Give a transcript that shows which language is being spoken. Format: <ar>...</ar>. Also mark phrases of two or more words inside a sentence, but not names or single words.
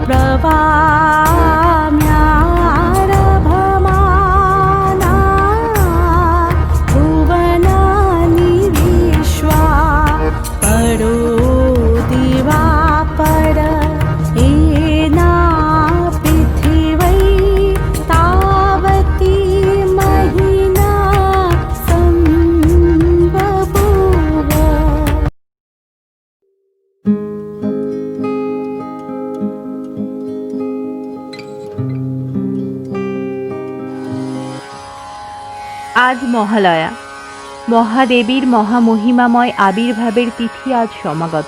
<sa>प्रवाम्यारभमाना भुवनानि विश्वा परो दिवापर एना पृथिवै तावती महिना सम्बभूव।</sa> <bn>আজ মহালয়া, মহাদেবীর মহামহিমাময় আবির্ভাবের তিথি আজ সমাগত।</bn>